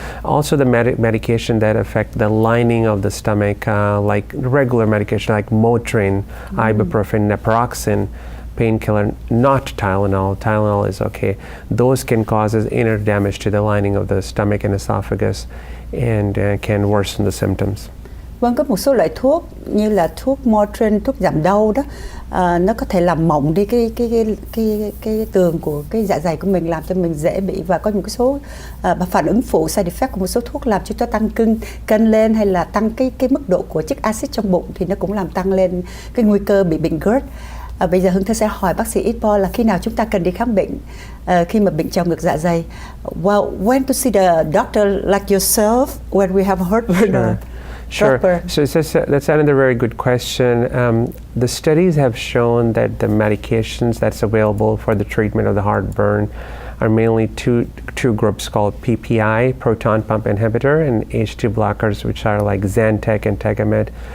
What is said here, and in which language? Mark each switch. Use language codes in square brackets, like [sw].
[en] Also, the medication that affect the lining of the stomach, like regular medication like Motrin, ibuprofen, naproxen, painkiller, not Tylenol. Tylenol is okay. Those can cause inner damage to the lining of the stomach and esophagus, and can worsen the symptoms. [vi] Vâng, có một số loại thuốc như là thuốc Motrin, thuốc giảm đau đó, nó có thể làm mỏng đi cái tường của cái dạ dày của mình, làm cho mình dễ bị, và có những cái số phản ứng phụ, side effect của một số thuốc làm cho chúng ta tăng cân lên, hay là tăng cái mức độ của chất axit trong bụng, thì nó cũng làm tăng lên cái nguy cơ bị bệnh GERD. Bây giờ Hương Thơ sẽ hỏi bác sĩ Ipo là khi nào chúng ta cần đi khám bệnh khi mà bệnh trào ngược dạ dày. [en] Well, when to see the doctor like yourself when we have heartburn? Sure. So that's another very good question. The studies have shown that the medications that's available for the treatment of the heartburn are mainly two groups called PPI, proton pump inhibitor, and H2 blockers, which are like Zantac and Tegamet.